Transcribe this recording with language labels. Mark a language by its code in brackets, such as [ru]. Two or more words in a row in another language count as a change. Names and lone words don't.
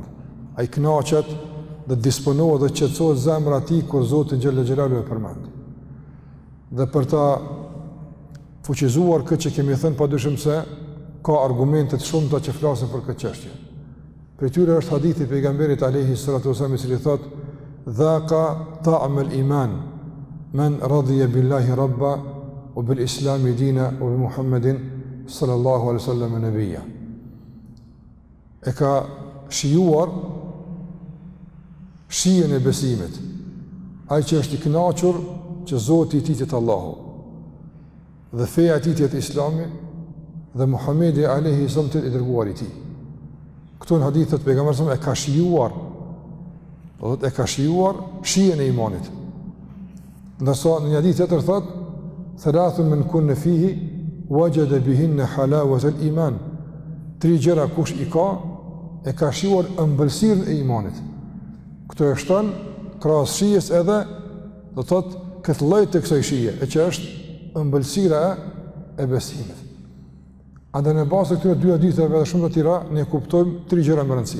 [sq] Ai kënaqet dhe disponohet dhe qetësohet zemra e tij kur Zoti xhallahu e përmend. Dhe për ta fuqizuar këtë që kemi thënë, padyshim se ka argumente të shumta që flasin për këtë çështje. Për tyre është hadithi i pejgamberit [ar] عليه الصلاة والسلام [sq] i cili thotë: [ar] "ذاق طعم الإيمان من رضي بالله ربا وبالإسلام دينا وبمحمد صلى الله عليه وسلم نبيا." [sq] E ka shijuar shijen e besimit, ai që është i kënaqur që Zoti i tij është Allahu dhe feja e tij është Islami dhe Muhamedi [ar] عليه السلام [sq] i dërguari i tij. Këto në hadithet pejgamberi e ka shijuar, do të thotë e ka shijuar shijen e imanit. Ndërsa në një hadith tjetër thotë: [ar] "ثلاث من كن فيه وجد بهن حلاوة الإيمان." [sq] Tri gjëra kush i ka, e ka shijuar ëmbëlsirën e imanit. Këto e shton krahas shijes edhe do thotë këtë lloj të kësaj shije, e që është ëmbëlsira e besimit. Andaj në bazë të këtyre dy haditheve dhe shumë të tjera ne kuptojmë tri gjëra më rëndësi.